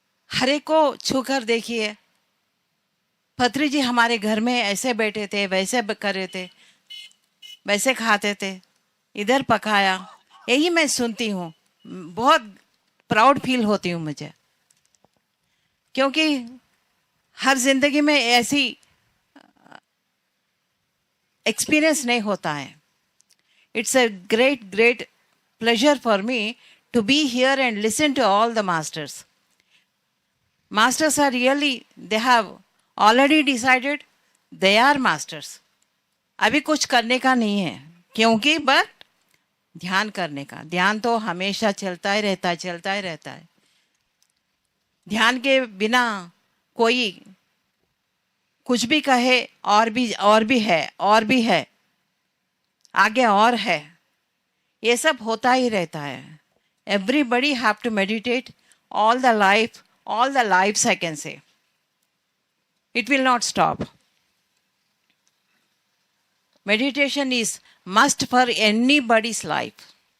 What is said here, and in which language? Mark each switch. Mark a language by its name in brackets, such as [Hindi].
[Hindi] हर एक को छूकर देखिए, पत्री जी हमारे घर में ऐसे बैठे थे, वैसे कर रहे थे, वैसे खाते थे, इधर पकाया। यही मैं सुनती हूँ, बहुत प्राउड फील होती हूँ मुझे, क्योंकि हर जिंदगी में ऐसी एक्सपीरियंस नहीं होता है। [English] It's a great great pleasure for me to be here and listen to all the masters. Masters are really, they have already decided they are masters. [Hindi] अभी कुछ करने का नहीं है, क्योंकि बट ध्यान करने का। ध्यान तो हमेशा चलता ही रहता है, चलता ही रहता है। ध्यान के बिना कोई कुछ भी कहे और भी है, और भी है, आगे और है, ये सब होता ही रहता है। [English] Everybody have to meditate all the lives I can say. It will not stop. Meditation is must for anybody's life.